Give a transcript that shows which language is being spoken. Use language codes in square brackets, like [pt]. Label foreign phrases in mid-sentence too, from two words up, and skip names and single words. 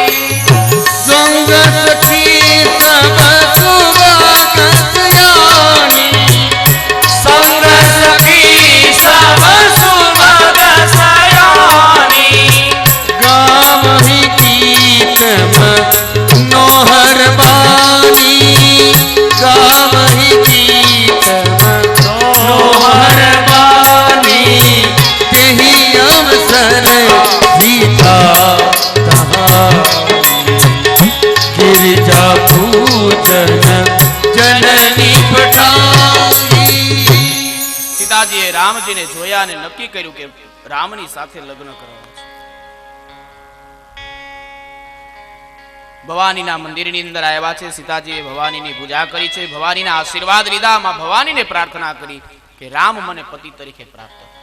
[awa] संग सखी सब सुवागतयानी, संग सखी सब नोहर बानी, गावहि गीतम नोहर बानी. तेहि अवसर सीता तहाई, गिरिजा पूजन जननी पठाई. [gu] સીતાજીએ રામજીને જોયા અને નક્કી કર્યું કે રામની સાથે લગ્ન કરવા. ભવાનીના મંદિરની અંદર આવ્યા છે. સીતાજીએ ભવાનીની પૂજા કરી છે, ભવાનીના આશીર્વાદ લીધા. માં ભવાનીને પ્રાર્થના કરી કે રામ મને પતિ તરીકે પ્રાપ્ત.